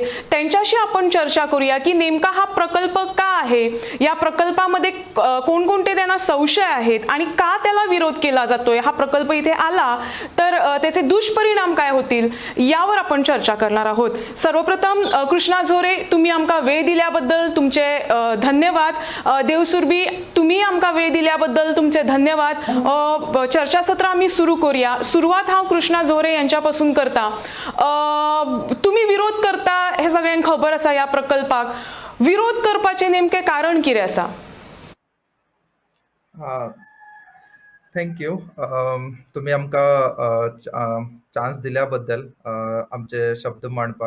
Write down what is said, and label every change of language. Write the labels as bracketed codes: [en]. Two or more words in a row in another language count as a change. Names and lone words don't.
[mr] त्यांच्याशी आपण चर्चा करूया की नेमका हा प्रकल्प का आहे, या प्रकल्पामध्ये कोणकोणते त्यांना संशय आहेत आणि का त्याला विरोध केला जातोय, हा प्रकल्प इथे आला तर त्याचे दुष्परिणाम काय होतील यावर आपण चर्चा करणार आहोत. सर्वप्रथम कृष्णा झोरे, तुम्ही आमका वेळ दिल्याबद्दल तुमचे धन्यवाद. देवसुरभी, तुम्ही आमका वेळ दिल्याबद्दल तुमचे धन्यवाद. चर्चासत्र आम्ही सुरू करूया. सुरुवात हा कृष्णा झोरे यांच्यापासून करता. [kok] तुम्ही विरोध करता हे सगळ्यांक खबर असा या प्रकल्पाक. विरोध करपाचे नेमके कारण कितें आसा? थँक्यू. तुम्ही आमकां चान्स दिल्याबद्दल आमचे शब्द मांडपाक.